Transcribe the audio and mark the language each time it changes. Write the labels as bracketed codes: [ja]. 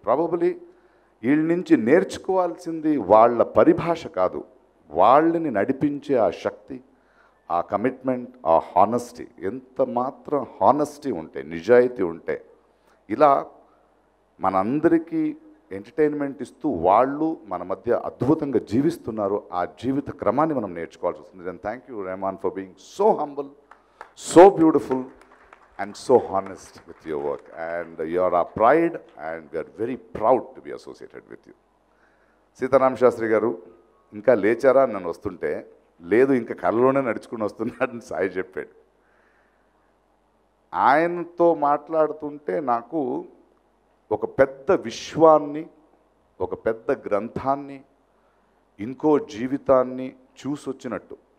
[te] Probably వీళ్ళ నుంచి నేర్చుకోవాల్సింది వాళ్ళ పరిభాష కాదు, వాళ్ళని నడిపించే ఆ శక్తి, ఆ కమిట్మెంట్, ఆ హానెస్టీ. ఎంత మాత్రం హానెస్టీ ఉంటే, నిజాయితీ ఉంటే ఇలా మనందరికీ ఎంటర్టైన్మెంట్ ఇస్తూ వాళ్ళు మన మధ్య అద్భుతంగా జీవిస్తున్నారు. ఆ జీవిత క్రమాన్ని మనం నేర్చుకోవాల్సి వస్తుంది. [en] And thank you Rahman for being so humble, so beautiful and so honest with your work, and you are our pride and we are very proud to be associated with you. [te] Sitarama Sastry గారు ఇంకా లేచారా అని నన్ను వస్తుంటే, లేదు ఇంకా కళ్ళలోనే నడుచుకుని వస్తున్నాడని సాయి చెప్పాడు. ఆయనతో మాట్లాడుతుంటే నాకు ఒక పెద్ద విశ్వాన్ని, ఒక పెద్ద గ్రంథాన్ని, ఇంకో జీవితాన్ని చూసొచ్చినట్టు.